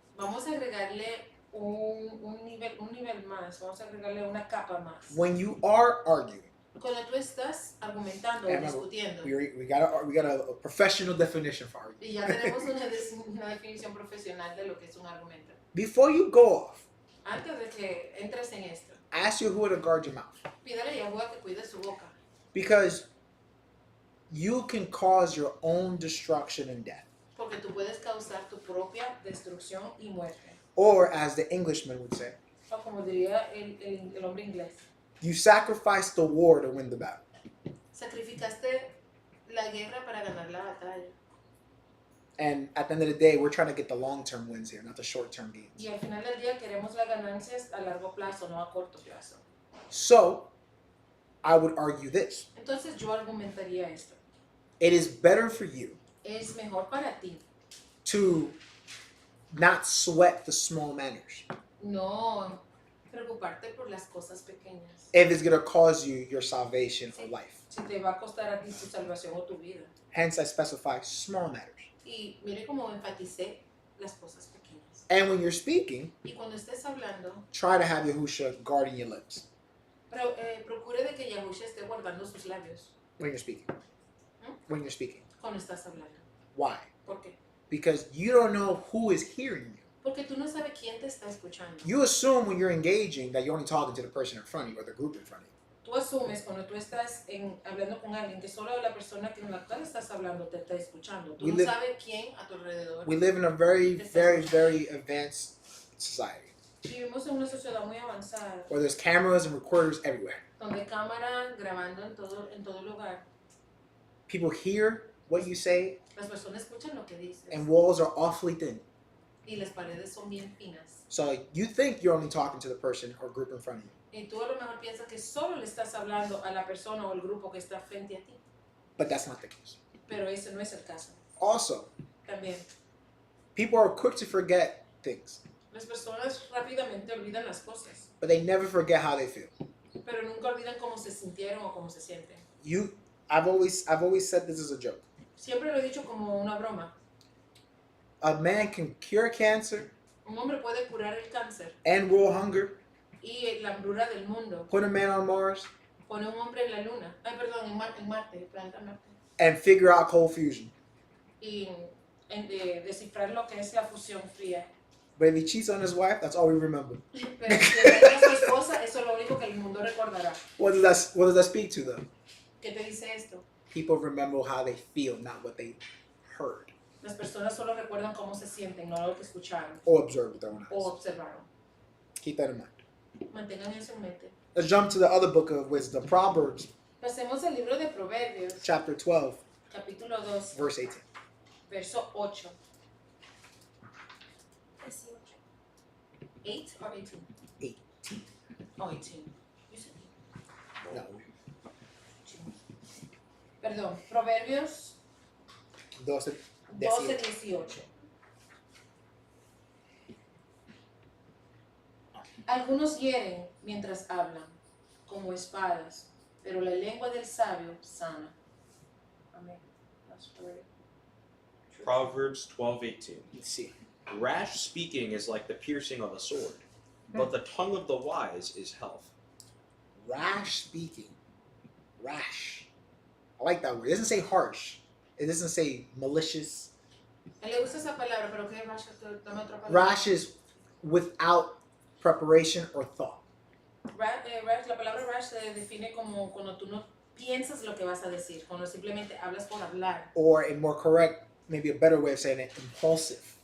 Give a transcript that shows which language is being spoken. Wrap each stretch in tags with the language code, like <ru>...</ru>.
<es>vamos a agregarle un nivel más, vamos a agregarle una capa más.</es> <en>When you are arguing,</en> <es>Cuando tú estás argumentando o</es> <en>and remember,</en> <es>discutiendo,</es> <en>we got a professional definition for arguing.</en> <es>y ya tenemos una definición profesional de lo que es un argumento.</es> <en>Before you go off,</en> <es>Antes de que entres en esto,</es> <en>ask Yahuwah to guard your mouth.</en> <es>pídale a Yahuwah que cuide su boca,</es> <en>Because you can cause your own destruction and death.</en> <es>porque tú puedes causar tu propia destrucción y muerte.</es> <en>Or, as the Englishman would say,</en> <es>O como diría el hombre inglés,</es> <en>you sacrifice the war to win the battle.</en> <es>sacrificaste la guerra para ganar la batalla.</es> <en>And at the end of the day, we're trying to get the long-term wins here, not the short-term gains.</en> <es>Y al final del día queremos las ganancias a largo plazo, no a corto plazo.</es> <en>So, I would argue this.</en> <es>Entonces yo argumentaría esto.</es> <en>It is better for you</en> <es>Es mejor para ti</es> <en>to not sweat the small matters</en> <es>no preocuparte por las cosas pequeñas.</es> <en>if it's going to cause you your salvation or life.</en> <es>Si te va a costar a ti tu salvación o tu vida.</es> <en>Hence, I specify small matters.</en> <es>Y mire cómo enfaticé las cosas pequeñas.</es> <en>And when you're speaking,</en> <es>Y cuando estés hablando,</es> <en>try to have Yahusha guarding your lips</en> <es>procure de que Yahusha esté guardando sus labios</es> <en>when you're speaking. When you're speaking.</en> <es>cuando estás hablando.</es> <en>Why?</en> <es>¿Por qué?</es> <en>Because you don't know who is hearing you.</en> <es>Porque tú no sabes quién te está escuchando.</es> <en>You assume when you're engaging that you're only talking to the person in front of you or the group in front of you.</en> <es>Tú asumes cuando tú estás hablando con alguien que solo la persona con la cual estás hablando te está escuchando. Tú</es> <en>We</en> <es>no</es> <en>live-</en> <es>sabes quién a tu alrededor.</es> <en>We live in a very, very, very advanced society</en> <es>Vivimos en una sociedad muy avanzada</es> <en>where there's cameras and recorders everywhere.</en> <es>donde hay cámara grabando en todo lugar.</es> <en>People hear what you say,</en> <es>Las personas escuchan lo que dices</es> <en>and walls are awfully thin.</en> <es>y las paredes son bien finas.</es> <en>So you think you're only talking to the person or group in front of you,</en> <es>Y tú a lo mejor piensas que solo le estás hablando a la persona o el grupo que está frente a ti.</es> <en>but that's not the case.</en> <es>Pero ese no es el caso.</es> <en>Also,</en> <es>También,</es> <en>people are quick to forget things,</en> <es>las personas rápidamente olvidan las cosas,</es> <en>but they never forget how they feel.</en> <es>pero nunca olvidan cómo se sintieron o cómo se sienten.</es> <en>I've always said this as a joke.</en> <es>Siempre lo he dicho como una broma.</es> <en>A man can cure cancer,</en> <es>Un hombre puede curar el cáncer</es> <en>end world hunger,</en> <es>y la hambruna del mundo.</es> <en>put a man on Mars,</en> <es>Pone un hombre en la luna. Ay, perdón, en Marte, el planeta Marte.</es> <en>and figure out cold fusion.</en> <es>Y descifrar lo que es la fusión fría.</es> <en>But if he cheats on his wife, that's all we remember.</en> <es>Pero si engaña a su esposa, eso es lo único que el mundo recordará.</es> <en>What does that speak to them?</en> <es>¿Qué te dice esto?</es> <en>People remember how they feel, not what they heard</en> <es>Las personas solo recuerdan cómo se sienten, no lo que escucharon</es> <en>or observed with their own</en> <es>o</es> <en>eyes.</en> <es>observaron.</es> <en>Keep that in mind.</en> <es>Mantengan eso en mente.</es> <en>Let's jump to the other book of wisdom, Proverbs,</en> <es>Pasemos al libro de Proverbios,</es> <en>chapter 12,</en> <es>capítulo 2,</es> <en>verse 18.</en> <es>verso 8.</es> <en>8 or 18? 18. Oh, 18. You said</en> <es>No. 18. Perdón, Proverbios 12, 12, 18. 18. Algunos hieren mientras hablan, como espadas, pero la lengua del sabio sana.</es> <en>Amén. That's very true. Proverbs 12:18. Let's see. Rash speaking is like the piercing of a sword, but the tongue of the wise is health. Rash speaking. Rash. I like that word. It doesn't say harsh. It doesn't say malicious.</en> <es>Él le gusta esa palabra, pero ¿qué rash? Dame otra palabra.</es> <en>Rash is without preparation or thought.</en> <es>Rash, la palabra rash se define como cuando tú no piensas lo que vas a decir, cuando simplemente hablas por hablar.</es> <en>Or a more correct, maybe a better way of saying it, impulsive.</en>